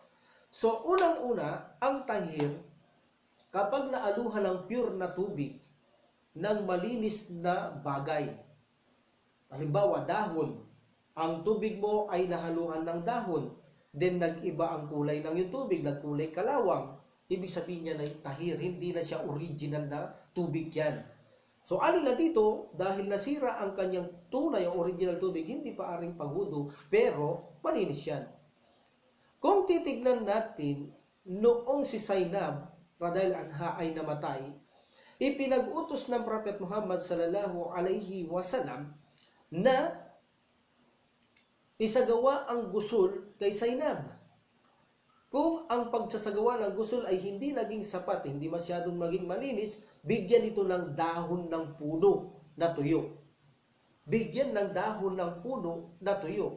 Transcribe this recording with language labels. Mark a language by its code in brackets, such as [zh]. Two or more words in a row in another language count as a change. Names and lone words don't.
[tl] So, unang-una, ang tahir, kapag naaluhan ng pure na tubig ng malinis na bagay, halimbawa dahon, ang tubig mo ay nahaluhan ng dahon, then nag-iba ang kulay ng yung tubig, nagkulay kalawang, ibig sabihin niya na tahir, hindi na siya original na tubig yan. So, alila dito, dahil nasira ang kanyang tunay o original tubig, hindi pa aring pangwudu, pero malinis yan. Kung titignan natin, noong si Zainab [ar] رضي الله عنها [tl] ay namatay, ipinag-utos ng Prophet Muhammad [ar] صلى الله عليه وسلم [tl] na isagawa ang gusul kay Zainab. Kung ang pagsasagawa ng gusol ay hindi naging sapat, hindi masyadong maging malinis, bigyan ito ng dahon ng puno na tuyo. Bigyan ng dahon ng puno na tuyo.